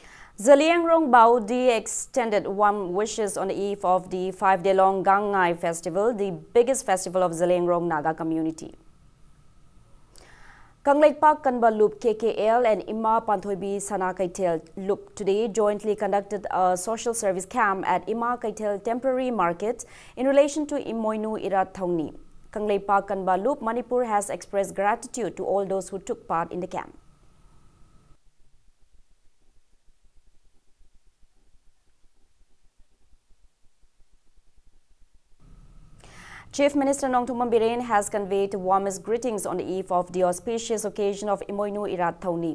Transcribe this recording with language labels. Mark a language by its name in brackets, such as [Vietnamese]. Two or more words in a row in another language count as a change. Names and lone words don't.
[English] Zaliangrong Baudi extended warm wishes on the eve of the 5-day-long Gangai festival, the biggest festival of Zaliangrong Naga community. Kangleipak Kanba Loop KKL and Ima Panthoibi Sana Kaitel Loop today jointly conducted a social service camp at Ima Kaitel Temporary Market in relation to Imoinu Irat Thauni. Kangleipak Kanba Loop Manipur has expressed gratitude to all those who took part in the camp. Chief Minister Nongthumam Biren has conveyed warmest greetings on the eve of the auspicious occasion of Imoinu Irat Thauni.